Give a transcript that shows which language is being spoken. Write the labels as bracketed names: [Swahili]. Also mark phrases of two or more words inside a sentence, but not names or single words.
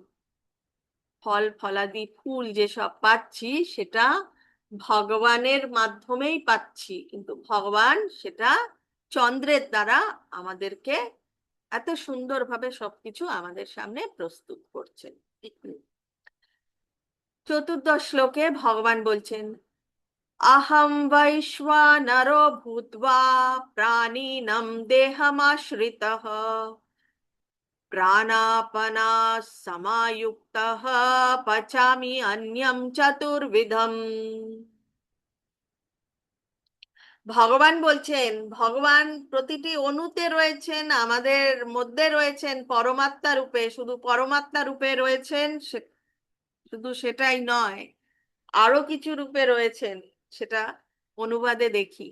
[Bangla] ফল ফলাদি ফুল যে সব পাচ্ছি সেটা ভগবানের মাধ্যমেই পাচ্ছি, কিন্তু ভগবান সেটা চন্দ্রের দ্বারা আমাদেরকে এত সুন্দরভাবে সবকিছু আমাদের সামনে প্রস্তুত করছেন। চতুর্দশ শ্লোকে ভগবান বলছেন, [Sanskrit] अहं वैश्वानरो भूत्वा प्राणिनं देहमाश्रितः प्राणापानसमायुक्तः पचामि अन्यं चतुर्विधम्। [Bangla] ভগবান বলছেন, ভগবান প্রতিটি অণুতে রয়েছেন, আমাদের মধ্যে রয়েছেন পরমাত্মা রূপে। শুধু পরমাত্মা রূপে রয়েছেন শুধু সেটাই নয়, আরো কিছু রূপে রয়েছেন, সেটা অনুবাদে দেখি।